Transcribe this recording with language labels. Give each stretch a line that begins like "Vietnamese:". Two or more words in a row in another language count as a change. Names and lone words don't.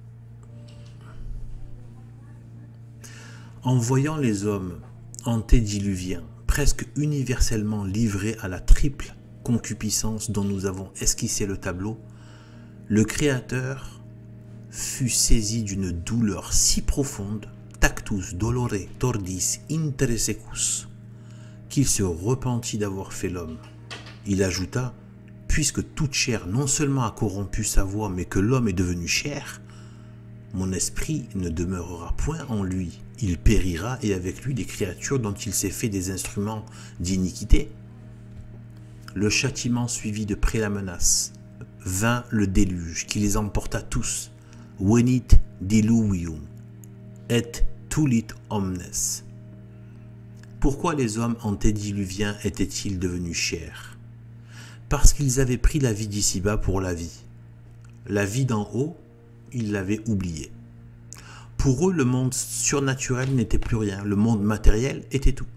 French: En voyant les hommes antédiluviens presque universellement livrés à la triple concupiscence dont nous avons esquissé le tableau, le Créateur fut saisi d'une douleur si profonde,
Latin: tactus dolore tordis intersecus,
French: qu'il se repentit d'avoir fait l'homme. Il ajouta, puisque toute chair non seulement a corrompu sa voix, mais que l'homme est devenu chair, mon esprit ne demeurera point en lui. Il périra et avec lui des créatures dont il s'est fait des instruments d'iniquité. Le châtiment suivit de près la menace. Vint le déluge qui les emporta tous.
Latin: Venit diluvium et tulit omnes.
French: Pourquoi les hommes antédiluviens étaient-ils devenus chair? Parce qu'ils avaient pris la vie d'ici-bas pour la vie. La vie d'en haut, ils l'avaient oubliée. Pour eux, le monde surnaturel n'était plus rien, le monde matériel était tout.